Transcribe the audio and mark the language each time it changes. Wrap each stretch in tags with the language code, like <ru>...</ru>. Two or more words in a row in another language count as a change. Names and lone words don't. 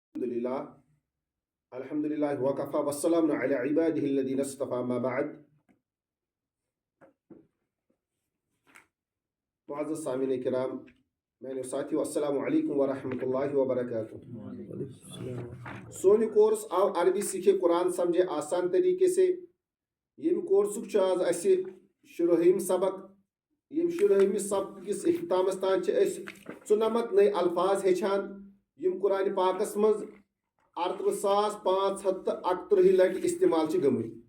<ar>للہ وکفا والسلام علی عباده الذین اصطفى ما بعد.</ar> <ks>معزز سامعین کرام، میانو ساتھیو،</ks> <ar>السلام علیکم ورحمۃ اللہ وبرکاتہ.</ar> <ks>سون کورس آو</ks> <ur>عربی سیکھے قرآن سمجھے آسان طریقے سے.</ur> <ks>یم کورسک آز اس شرہم سبق. یم شرہم سبق کس اختتامس تان 94</ks> <ur>نئے الفاظ</ur> <ks>ہیچان یم قرآن پاکس مز 38,538 لٹہ استعمال گمت.</ks>